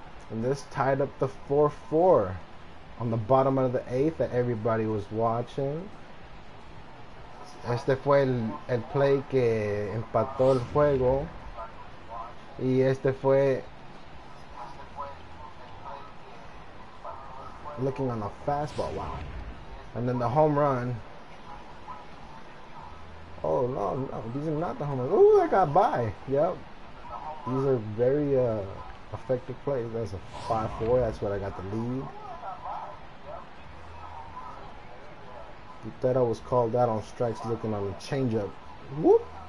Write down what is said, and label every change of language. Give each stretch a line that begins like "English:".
English: And this tied up the 4-4 on the bottom of the 8th that everybody was watching.
Spanish: Este fue el play que empató el juego. Y este fue
English: looking on a fastball. Wow. And then the home run. Oh, no, these are not the home runs. Oh, that got by. Yep. These are very effective plays. That's a 5-4. That's what I got the lead. Utero was called out on strikes looking on the changeup. Whoop.